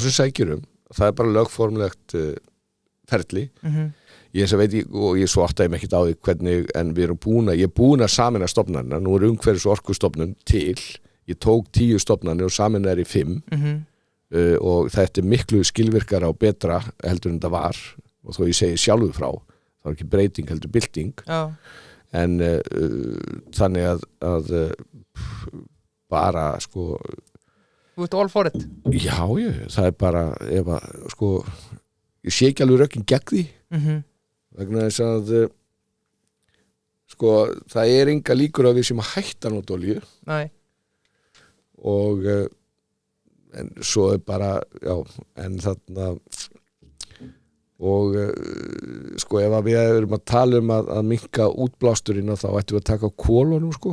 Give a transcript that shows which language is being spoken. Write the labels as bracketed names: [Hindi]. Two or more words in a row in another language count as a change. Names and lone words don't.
[Icelandic] sem sækjur það er bara lögformlegt ferli ég veit og ég svo áttaði mig ekkert á því hvernig en við erum ég er búin að sameina stofnanina nú er umhverfis- og orkustofnun til ég tók 10 stofnanir og sameina í 5 og þetta er miklu skilvirkara og betra heldur en það var og þó ég segi sjálfur frá það var ekki breyting heldur bylting en þannig að bara sko Þú ert [English] all for it. [Icelandic] Já, það bara sko, ég sé ekki alveg rökin gegn því vegna þess að sko, það enga líkur að við sem að hætta nota olíu. Nei. Og en svo bara, en þarna og sko, ef við erum að tala að minnka útblásturinn þá ættum við að taka á kolunum, sko.